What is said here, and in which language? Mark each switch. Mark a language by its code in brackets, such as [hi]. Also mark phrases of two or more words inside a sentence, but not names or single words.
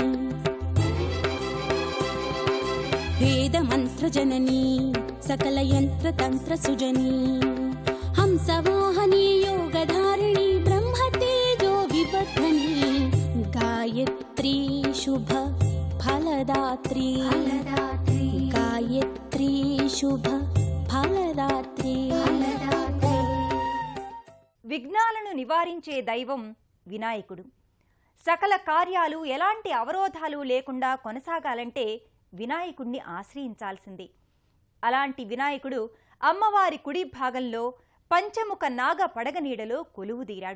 [sa] वेद मंत्र जननी सकल यंत्र तंत्र सुजनी, हंस वाहनी योग धारिणी ब्रह्म तेजो विवर्धनी, गायत्री शुभ फल फलदात्री गायत्री शुभ फलदात्री [te] విఘ్నాలను నివారించే దైవం వినాయకుడు. సకల కార్యాలు ఎలాంటి అవరోధాలు లేకుండా కొనసాగాలంటే వినాయకుడిని ఆశ్రయించాల్సిందే. అలాంటి వినాయకుడు అమ్మవారి కుడి భాగంలో పంచముఖ నాగ పడగనీడలో కొలువుదీరాడు.